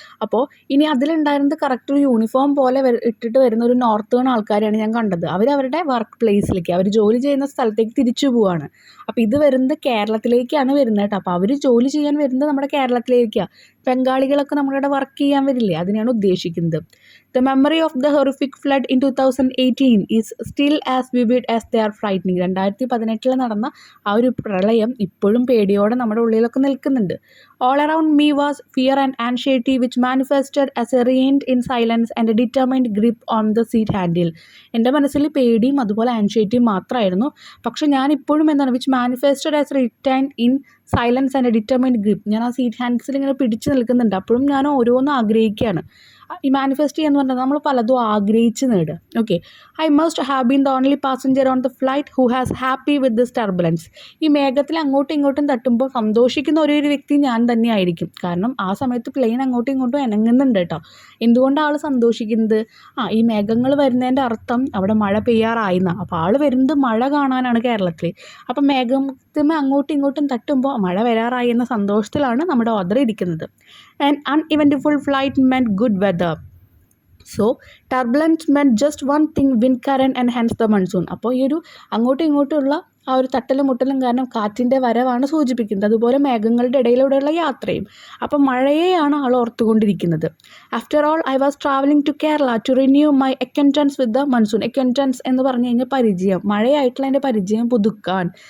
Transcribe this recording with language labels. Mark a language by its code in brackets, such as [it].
[ml] അപ്പോൾ ഇനി അതിലുണ്ടായിരുന്നത് കറക്റ്റ് ഒരു യൂണിഫോം പോലെ ഇട്ടിട്ട് വരുന്ന ഒരു നോർത്തേൺ ആൾക്കാരെയാണ് ഞാൻ കണ്ടത്. അവരുടെ വർക്ക് പ്ലേസിലേക്ക്, അവർ ജോലി ചെയ്യുന്ന സ്ഥലത്തേക്ക് തിരിച്ചു പോവുകയാണ്. അപ്പോൾ ഇത് വരുന്നത് കേരളത്തിലേക്കാണ് വരുന്നത് കേട്ടോ. അപ്പോൾ അവർ ജോലി ചെയ്യാൻ വരുന്നത് നമ്മുടെ കേരളത്തിലേക്കാണ്. ബംഗാളികളൊക്കെ നമ്മളിവിടെ വർക്ക് ചെയ്യാൻ വരില്ലേ, അതിനാണ് ഉദ്ദേശിക്കുന്നത്. [en] The memory of the horrific flood in 2018 is still as vivid as they are frightening. [ml] 2018 നടന്ന ആ ഒരു പ്രളയം ഇപ്പോഴും പേടിയോടെ നമ്മുടെ ഉള്ളിലൊക്കെ നിൽക്കുന്നുണ്ട്. [en] All around me was fear and anxiety which manifested as a reigned in silence and a determined grip on the seat handle. [ml] എൻ്റെ മനസ്സിൽ പേടിയും അതുപോലെ ആൻഷൈറ്റിയും മാത്രമായിരുന്നു. പക്ഷെ ഞാൻ ഇപ്പോഴും എന്താണ്, [en] which manifested as retained in silence and a determined grip. [ml] ഞാൻ ആ സീറ്റ് ഹാൻഡ്സിൽ ഇങ്ങനെ പിടിച്ച് നിൽക്കുന്നുണ്ട്. അപ്പോഴും ഞാൻ ഓരോന്നും ആഗ്രഹിക്കുകയാണ്. ഈ മാനിഫെസ്റ്റ് ചെയ്യാന്ന് പറഞ്ഞാൽ നമ്മൾ പലതും ആഗ്രഹിച്ച് നേടുക. [en] Okay, I must have been the only passenger on the flight who has happy with this turbulence. [ml] ഈ മേഘത്തിൽ അങ്ങോട്ടും ഇങ്ങോട്ടും തട്ടുമ്പോൾ സന്തോഷിക്കുന്ന ഒരേ ഒരു വ്യക്തി ഞാൻ തന്നെ ആയിരിക്കും. കാരണം ആ സമയത്ത് പ്ലെയിൻ അങ്ങോട്ടും ഇങ്ങോട്ടും ഇണങ്ങുന്നുണ്ട് കേട്ടോ. എന്തുകൊണ്ടാണ് ആൾ സന്തോഷിക്കുന്നത്? ഈ മേഘങ്ങൾ വരുന്നതിൻ്റെ അർത്ഥം അവിടെ മഴ പെയ്യാറായിന്നാ. അപ്പോൾ ആൾ വരുന്നത് മഴ കാണാനാണ് കേരളത്തിൽ. അപ്പം മേഘത്തിൽ അങ്ങോട്ടും ഇങ്ങോട്ടും തട്ടുമ്പോൾ മഴ വരാറായി എന്ന സന്തോഷത്തിലാണ് നമ്മുടെ ഓർഡർ ഇരിക്കുന്നത്. [en] An uneventful flight meant good weather. So turbulence meant just one thing, wind current and hence the monsoon. [ml] അപ്പോൾ ഈ ഒരു അങ്ങോട്ടും ഇങ്ങോട്ടുമുള്ള ആ ഒരു തട്ടലും മുട്ടലും കാരണം കാറ്റിൻ്റെ വരവാണ് സൂചിപ്പിക്കുന്നത്. അതുപോലെ മേഘങ്ങളുടെ ഇടയിലൂടെയുള്ള യാത്രയും. അപ്പം മഴയെയാണ് ആൾ ഓർത്തുകൊണ്ടിരിക്കുന്നത്. [en] After all I was travelling to Kerala to renew my acquaintance with the monsoon. [ml] Acquaintance എന്ന് പറഞ്ഞു കഴിഞ്ഞാൽ പരിചയം, മഴയായിട്ടുള്ള എൻ്റെ പരിചയം പുതുക്കാൻ.